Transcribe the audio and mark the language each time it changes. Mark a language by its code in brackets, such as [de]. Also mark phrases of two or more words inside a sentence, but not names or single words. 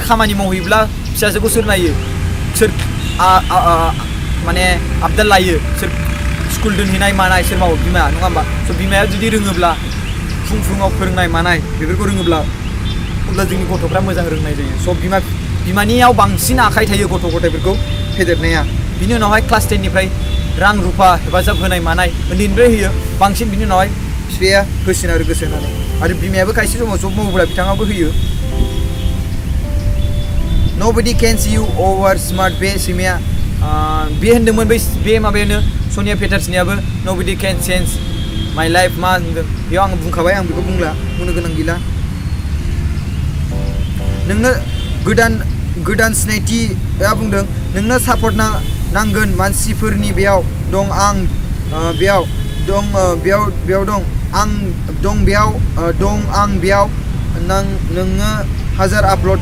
[brx] खामानि मावहैब्ला फिसाजोखौ सोर नायो सोर माने आबदाल लायो सोर स्कुल दोनहैनाय मानाय सोर मावो बिमा नङा होमबा स' बिमाया जुदि रोङोब्ला फुङाव फोरोंनाय मानाय बेफोरखौ रोङोब्ला अब्ला जोंनि गथ'फ्रा मोजां रोंनाय जायो स' बिमानियाव बांसिन आखाइ थायो गथ' गथायफोरखौ फेदेरनाया बिनि उनावहाय क्लास 10निफ्राय रां रुफा हेफाजाब होनाय मानाय उन्दैनिफ्राय होयो बांसिन बिनि उनावहाय बिफाया होसिनो आरो गोसो होनानै आरो बिमायाबो खायसे समाव जब मावोब्ला बिथाङाबो होयो [en] Nobody can see you over smart [brx] बे सैमाया बे होन्दोंमोन बे माबायानो सनिया पेटार्सनियाबो [en] Nobody can change my life [brx] मा होनदों बेयाव आं बुंखाबाय आं बेखौ बुंनो गोनां गैला नोंनो गोदान सिनायथिया बुंदों नोंनो सापर्ट नांगोन मानसिफोरनि बेयाव दं आं बेयाव दं नोङो हाजार आपल'ड